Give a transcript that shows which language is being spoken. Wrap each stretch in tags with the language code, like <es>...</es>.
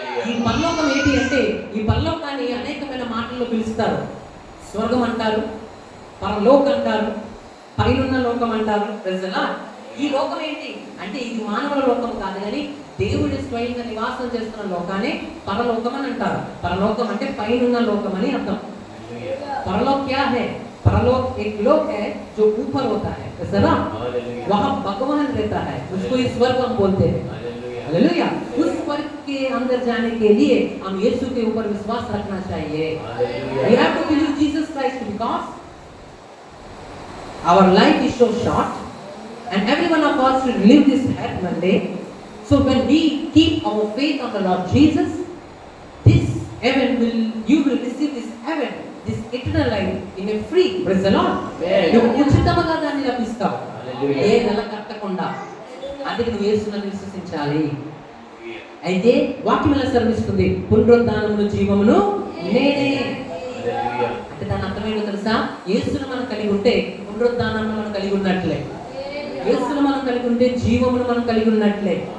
<te>ఈ పరలోకం ఏంటి అంటే, ఈ పరలోకాన్ని అనేకమైన మాటల్లో పిలుస్తారు. స్వర్గం అంటారు, పరలోకం అంటారు, పైనున్న లోకం అంటారు. ప్రజలా ఈ లోకం ఏంటి అంటే ఇది మానవుల లోకం కాదు, కానీ దేవుడు స్వయంగా నివాసం చేస్తున్న లోకాన్ని పరలోకం అని అంటారు. పరలోకం అంటే పైనున్న లోకం అని అర్థం.</te> <hi>परलोक क्या है? परलोक एक लोक है जो ऊपर होता है, ऐसा ना? वहाँ भगवान रहता है, उसको ही स्वर्ग हम बोलते हैं। हालेलुया। उस स्वर्ग के अंदर जाने के लिए हम यीशु के ऊपर विश्वास रखना चाहिए।</hi> <en>We have to believe Jesus Christ because our life is so short and every one of us should live this earth one day. So when we keep our faith on the Lord Jesus, this heaven you will receive this heaven, this eternal life in a free. Praise the Lord.</en> <te>నువ్వు ఉచితంగా దాన్ని లభిస్తావు, ఏ నెల కట్టకుండా. అందుకే నువ్వు యేసుని విశ్వసించాలి. అయితే వాక్యం ఎలా శ్రమిస్తుంది? పునరుద్ధానమును జీవమును నేనే. అంటే దాని అర్థమేంటో తెలుసా? యేసును మనం కలిగి ఉంటే పునరుద్ధానాన్ని మనం కలిగి ఉన్నట్లే, యేసును మనం కలిగి ఉంటే జీవమును మనం కలిగి ఉన్నట్లే.</te>